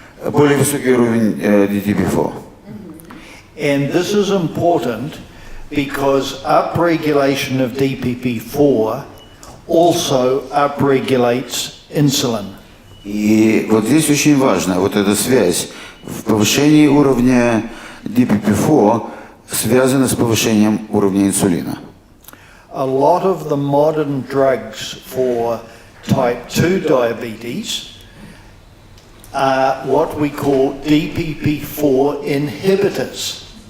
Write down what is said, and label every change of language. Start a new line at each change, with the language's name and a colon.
Russian: Более высокий уровень DPP-4.
English: And this is important because upregulation of DPP-4 also upregulates insulin.
Russian: И вот здесь очень важно, вот эта связь в повышении уровня DPP-4 связана с повышением уровня инсулина.
English: A lot of the modern drugs for type 2 diabetes are what we call DPP-4 inhibitors.